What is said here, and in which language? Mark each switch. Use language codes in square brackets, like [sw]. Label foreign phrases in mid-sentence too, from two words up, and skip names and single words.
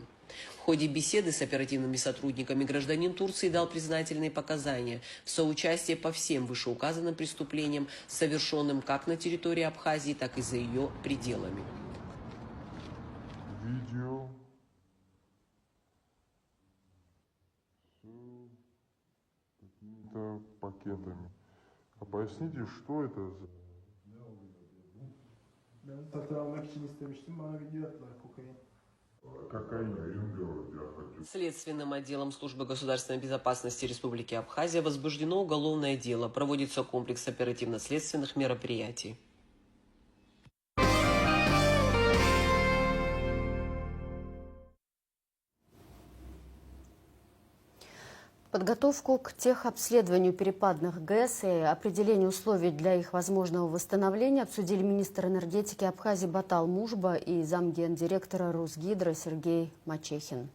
[ru] В ходе беседы с оперативными сотрудниками гражданин Турции дал признательные показания в соучастии по всем вышеуказанным преступлениям, совершенным как на территории Абхазии, так и за ее пределами. Видео с какими-то пакетами. А поясните, что это за... [tr] Ben satın almak için istemiştim. Bana video attılar kokain. [ru] Следственным отделом Службы государственной безопасности Республики Абхазия возбуждено уголовное дело. Проводится комплекс оперативно-следственных мероприятий. Подготовку к техобследованию перепадных ГЭС и определение условий для их возможного восстановления обсудили министр энергетики Абхазии Батал Мужба и замгендиректора Русгидро Сергей Мачехин.